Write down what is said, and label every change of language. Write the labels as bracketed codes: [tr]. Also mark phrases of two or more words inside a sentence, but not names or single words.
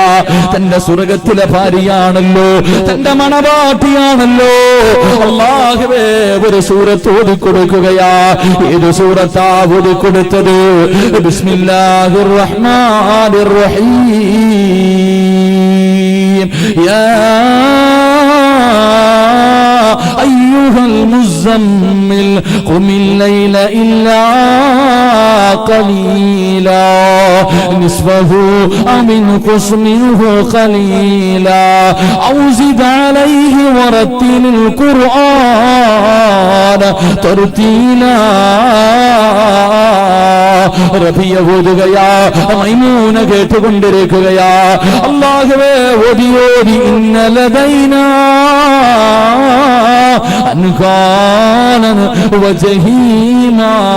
[ml] തന്റെ സ്വർഗത്തിലെ ഭാര്യയാണല്ലോ, തന്റെ മണവാട്ടിയാണല്ലോ. അല്ലാഹുവേ, ഒരു സൂറത്ത് ഓതിക്കൊടുക്കുകയാ. ഏത് സൂറത്താ ഓതിക്കൊടുത്തത്? [ar] بسم الله الرحمن الرحيم. യാ أيها المزمل قم الليل إلا قليلا نصفه أو انقص منه قليلا أو زد عليه ورتل القرآن ترتيلا. [ml] റബിയ ഓതുകയാ, മൈമൂന കേട്ടുകൊണ്ടിരിക്കുകയാ. അല്ലാഹുവേ, ഓതി ഓതി [ar] إن لدينا أنكالا وجحيما.